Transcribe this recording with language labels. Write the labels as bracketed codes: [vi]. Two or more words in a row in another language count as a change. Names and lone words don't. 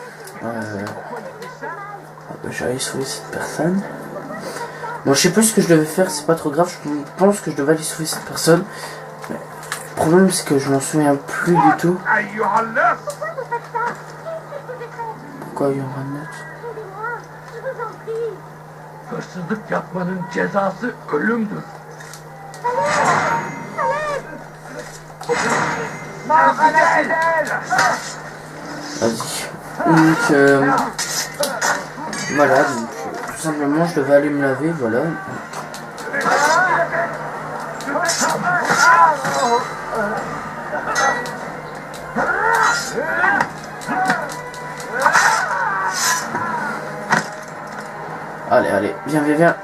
[fr] J'allais sauver cette personne. Bon, je sais plus ce que je devais faire, c'est pas trop grave. Je pense que je devais aller sauver cette personne. Mais le problème, c'est que je m'en souviens plus du tout. Pourquoi il y aura un autre? [tr] Hırsızlık yapmanın cezası ölümdür. [fr] Vas-y. Donc, voilà, donc, tout simplement, je devais aller me laver, voilà. Allez, allez, viens, viens, viens.